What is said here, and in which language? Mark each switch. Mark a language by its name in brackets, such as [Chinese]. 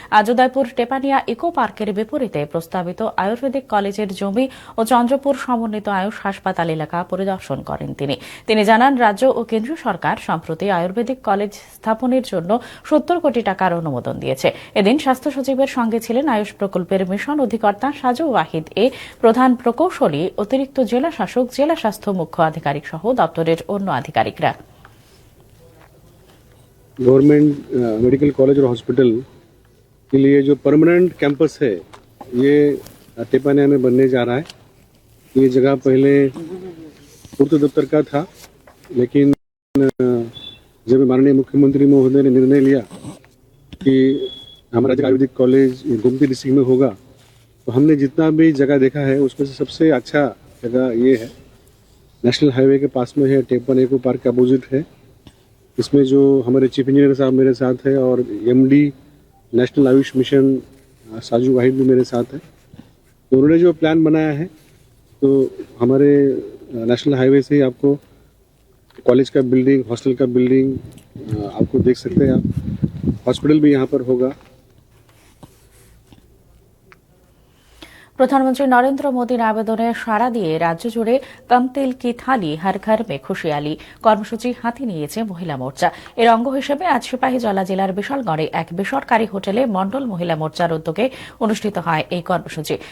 [Bangla] আজ উদয়পুর টেপানিয়া ইকো পার্কের বিপরীতে প্রস্তাবিত আয়ুর্বেদিক কলেজের জমি ও চন্দ্রপুর সমন্বিত আয়ুষ হাসপাতাল এলাকা পরিদর্শন করেন তিনি জানান, রাজ্য ও কেন্দ্রীয় সরকার সম্প্রতি আয়ুর্বেদিক কলেজ স্থাপনের জন্য 70 কোটি টাকার অনুমোদন দিয়েছে। এদিন স্বাস্থ্য সচিবের সঙ্গে ছিলেন আয়ুষ প্রকল্পের মিশন অধিকর্তা সাজু ওয়াহিদ এ, প্রধান প্রকৌশলী, অতিরিক্ত জেলা শাসক, জেলা স্বাস্থ্য মুখ্য আধিকারিক সহ দপ্তরের অন্য আধিকারিকরা। [Hindi] गवर्नमेंट मेडिकल कॉलेज और हॉस्पिटल के लिए जो परमानेंट कैंपस है ये टेपानिया में बनने जा रहा है। ये जगह पहले पूर्त दफ्तर का था, लेकिन जब माननीय मुख्यमंत्री महोदय ने निर्णय लिया कि हमारा आयुर्वेदिक कॉलेज गोमती डिस्ट्रिक्ट में होगा, तो हमने जितना भी जगह देखा है उसमें से सबसे अच्छा जगह ये है। नेशनल हाईवे के पास में है, टेपन एको पार्क के अपोजिट है। इसमें जो हमारे चीफ इंजीनियर साहब मेरे साथ है और एमडी नेशनल आयुष मिशन साजू वाहिद भी मेरे साथ है। तो उन्होंने जो प्लान बनाया है, तो हमारे नेशनल हाईवे से ही आपको कॉलेज का बिल्डिंग, हॉस्टल का बिल्डिंग आपको देख सकते हैं आप। हॉस्पिटल भी यहाँ पर होगा। [Bangla] প্রধানমন্ত্রী নরেন্দ্র মোদীর আবেদনে সাড়া দিয়ে রাজ্য জুড়ে কম তেল কি থালি হর ঘর মে খুশিয়ালি কর্মসূচি হাতে নিয়েছে মহিলা মোর্চা। এর অঙ্গ হিসেবে আজ সিপাহীজলা জেলার বিশালগড়ে এক বেসরকারি হোটেলে মণ্ডল মহিলা মোর্চার উদ্যোগে অনুষ্ঠিত হয় এই কর্মসূচি।